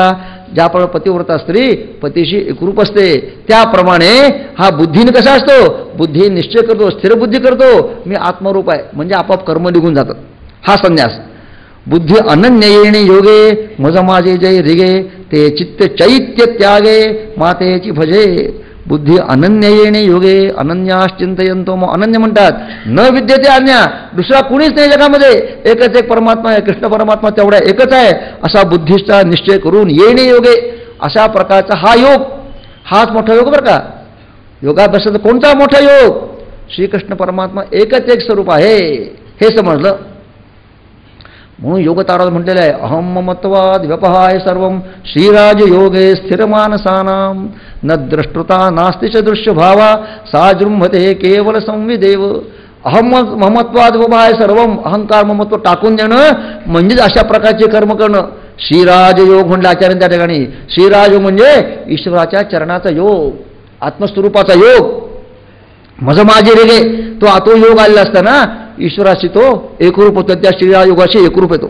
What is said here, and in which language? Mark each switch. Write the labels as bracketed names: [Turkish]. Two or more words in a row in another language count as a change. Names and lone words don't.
[Marathi] ज्याप्रमाणे पतिव्रता स्त्री पतीशी एकरूप असते त्याप्रमाणे हा बुद्धीने कसा असतो, बुद्धी निश्चय करतो, स्थिर बुद्धी करतो, मी आत्मरूप आहे, म्हणजे आपोआप कर्म निघून जातात. हा संन्यास. बुद्धी अनन्य येणे योगे मज माझे जय रिगे ते चित्त चैत्य त्यागे मातेची भजे. बुद्धी अनन्य येणे योगे अनन्याश्चिंतयंतो. मग अनन्य म्हणतात [Sanskrit] न विद्यते अन्या, [Marathi] दुसरा कुणीच नाही जगामध्ये, एकच एक परमात्मा आहे, कृष्ण परमात्मा तेवढा एकच आहे असा बुद्धिष्टा निश्चय करून येणे योगे, अशा प्रकारचा हा योग, हाच मोठा योग बरं का. योगाभ्यासाचा कोणता मोठा योग? श्रीकृष्ण परमात्मा एकच एक स्वरूप आहे हे समजलं. म्हणून योगतारात म्हटलेलं आहे [Sanskrit] अहम ममत्वाद व्यपहाय सर्वम श्रीराज योगे स्थिरमानसानाम न द्रष्टृता नास्ति च दृश्य भावा साजृंभते केवल संविदेव. अहम ममत्वाद व्यपहाय सर्वम, [Marathi] अहंकार ममत्व टाकून देणं म्हणजेच अशा प्रकारचे कर्म करणं. श्रीराज योग म्हणलं आचार्य त्या ठिकाणी. श्रीराज योग म्हणजे ईश्वराच्या चरणाचा योग, आत्मस्वरूपाचा योग. मज माझे रेगे तो योग आलेला असताना ईश्वराशी तो एकरूप होतो, त्या श्रीराज योगाशी एकरूप येतो.